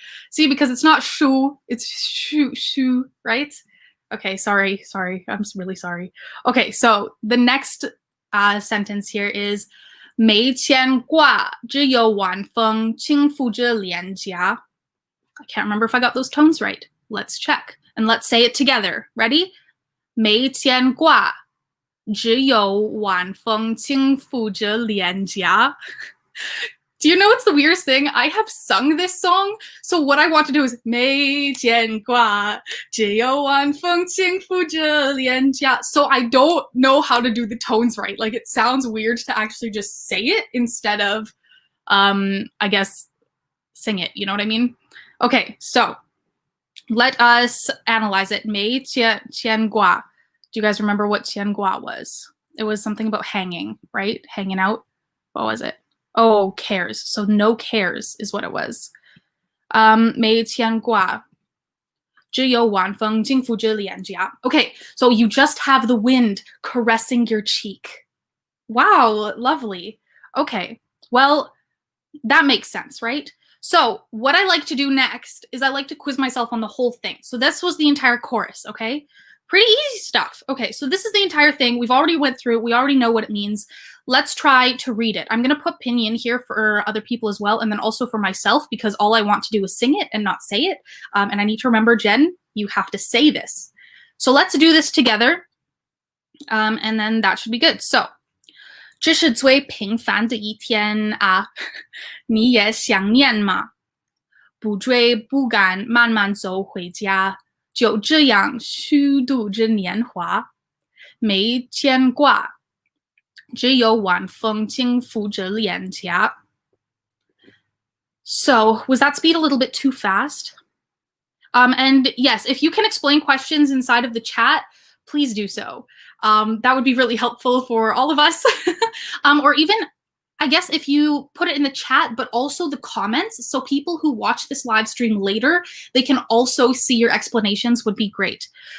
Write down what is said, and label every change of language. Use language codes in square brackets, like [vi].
[en] See, because it's not 虚, it's 虚, right? Okay, sorry. I'm really sorry. Okay, so the next sentence here is [zh] 没牵挂，只有晚风轻拂着脸颊. [en] I can't remember if I got those tones right. Let's check. And let's say it together. Ready? [zh] 没牵挂，只有晚风轻拂着脸颊. [en] Do you know what's the weirdest thing? I have sung this song, so what I want to do is [zh] 没牵挂，只有晚风轻拂着脸颊. [en] So I don't know how to do the tones right. Like it sounds weird to actually just say it instead of, I guess, sing it. You know what I mean? Okay, so let us analyze it. [zh] 没牵挂. [en] Do you guys remember what 牵挂 was? It was something about hanging, right? Hanging out. What was it? Oh, cares. So no cares is what it was. [zh] 没牵挂，只有晚风轻拂着脸颊. [en] Okay, so you just have the wind caressing your cheek. Wow, lovely. Okay, well, that makes sense, right? So what I like to do next is I like to quiz myself on the whole thing. So this was the entire chorus, okay? Pretty easy stuff. Okay, so this is the entire thing. We've already went through it. We already know what it means. Let's try to read it. I'm going to put pinyin here for other people as well, and then also for myself, because all I want to do is sing it and not say it. And I need to remember, Jen, you have to say this. So let's do this together, and then that should be good. So, [zh] 这是最平凡的一天啊，你也想念吗？不追不赶，慢慢走回家。就这样虚度着年华，没牵挂，只有晚风轻拂着脸颊. [en] So, was that speed a little bit too fast? And yes, if you can explain questions inside of the chat, please do so. That would be really helpful for all of us. Or even, I guess, if you put it in the chat, but also the comments, so people who watch this live stream later, they can also see your explanations, would be great.